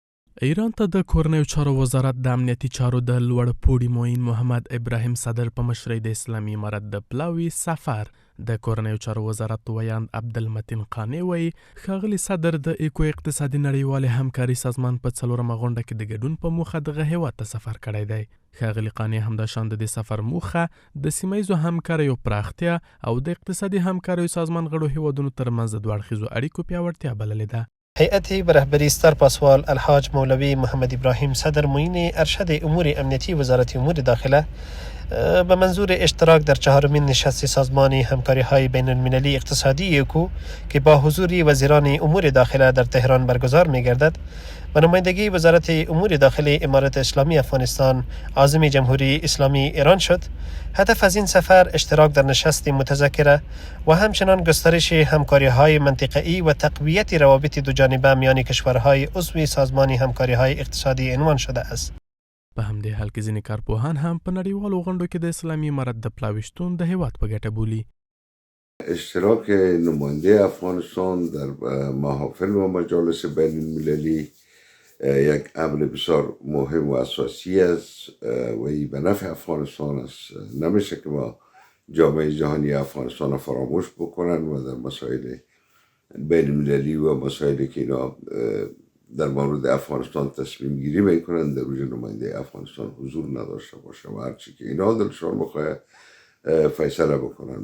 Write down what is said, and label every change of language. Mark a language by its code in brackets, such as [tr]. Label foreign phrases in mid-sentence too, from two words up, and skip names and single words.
[ps] ایران ته د کورنیو چارو وزارت د امنیتي چارو د لوړ پوړي معین محمد ابراهیم صدر په مشرۍ د اسلامي امارت د پلاوي سفر د کورنیو چارو وزارت ویاند عبدالمتین قانی وی ښاغلي صدر د ایکو اقتصادي نړیوالې همکاري سازمان په څلورمه غونډه کې د ګډون په موخه دغه هیواد ته سفر کړی دی. ښاغلي قانی همداشان د سفر موخه د سیمهییزو همکاریو پراختیا او د اقتصادي همکاریو سازمان غړو هیوادونو ترمنځ د دوه اړخیزو اړیکو پیاوړتیا بللې ده. [fa] هیئتی به رهبری سرپاسوال الحاج مولوی محمد ابراهیم صدر معین ارشد امور امنیتی وزارت امور داخله به منظور اشتراک در چهارمین نشست سازمان همکاری های بین المللی اقتصادی ایکو که با حضور وزیران امور داخله در تهران برگزار می گردد به نمایندگی وزارت امور داخلی امارت اسلامی افغانستان عازم جمهوری اسلامی ایران شد. هدف از این سفر اشتراک در نشست متذکره و همچنان گسترش همکاری های منطقه‌ای و تقویت روابط دو جانبه میان کشورهای عضو سازمان همکاری های اقتصادی عنوان شده است. [ps] په همدې حال کې ځینې کارپوهان هم په نړیوالو غونډو کې د اسلامي امارت د پلاویشتون د هیواد په ګټه بولي. [fa] اشتراک نماینده افغانستان در محافل و مجالس بین المللی یک امر بسیار مهم و اساسی است و این به نفع افغانستان است. نمیشه که ما جامعه جهانی افغانستان فراموش بکنن و در مسائل بین المللی و مسائلی که اینا در مورد افغانستان تصمیم گیری میکنن در روز نماینده افغانستان حضور نداشته باشه و هرچی که اینا دلشان بخواه فیصله بکنن.